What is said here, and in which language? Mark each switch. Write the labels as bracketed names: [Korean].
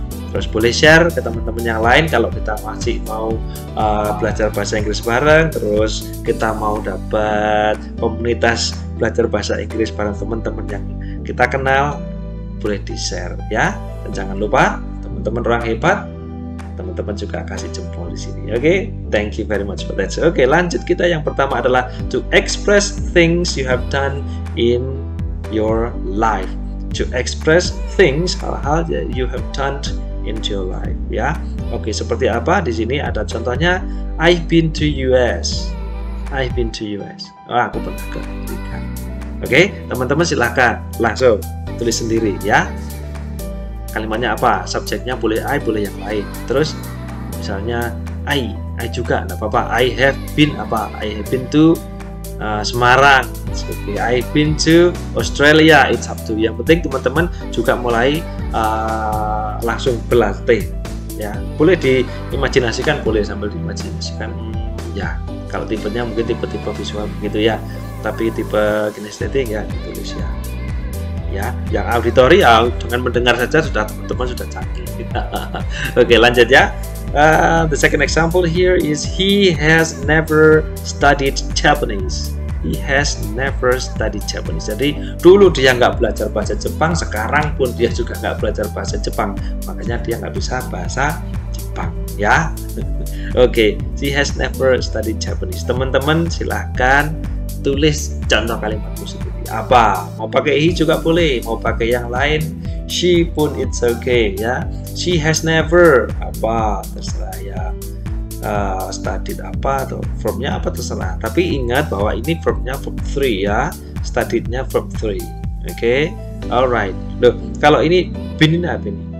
[Indonesian] Terus boleh share ke teman-teman yang lain kalau kita masih mau belajar bahasa Inggris bareng, terus kita mau dapat komunitas belajar bahasa Inggris bareng teman-teman yang kita kenal, boleh di-share, ya. Dan jangan lupa teman-teman orang hebat, teman-teman juga kasih jempol di sini. [English] Oke, thank you very much for that. [Indonesian] Oke, lanjut kita. Yang pertama adalah [English] to express things you have done in your life. To express things, hal-hal that you have done into your life, ya. [Indonesian] Oke, seperti apa? Di sini ada contohnya. [English] I've been to US. I've been to US. [Indonesian] Aku pernah ke Amerika. Oke, teman-teman silahkan langsung tulis sendiri, ya. Kalimatnya apa? Subjeknya boleh I, boleh yang lain. Terus misalnya I juga enggak apa-apa. [English] I have been apa? I have been to Semarang. Oke, I've been to Australia. It's up to you. [Indonesian] Yang penting teman-teman juga mulai langsung berlatih, ya. Boleh diimajinasikan, boleh sambil diimajinasikan. Ya, kalau tipenya mungkin tipe-tipe visual begitu, ya. Tapi tipe kinestetik, ya, ditulis, ya. Ya, yang auditori, dengan mendengar saja sudah teman-teman sudah canggih. Oke, lanjut, ya. [English] The second example here is he has never studied Japanese. He has never studied Japanese. [Indonesian] Jadi dulu dia nggak belajar bahasa Jepang, sekarang pun dia juga nggak belajar bahasa Jepang. Makanya dia nggak bisa bahasa Jepang, ya. [English] Oke, he has never studied Japanese. [Indonesian] Teman-teman silahkan tulis contoh kalimatmu sendiri. Apa? Mau pakai he juga boleh, mau pakai yang lain she pun [English] it's okay, [Indonesian] ya. [English] She has never [Indonesian] apa, terserah, ya. Studied apa atau verbnya apa terserah. Tapi ingat bahwa ini verbnya verb 3, ya. Studiednya verb 3. Oke, alright. Loh, kalau ini been ini apa ini?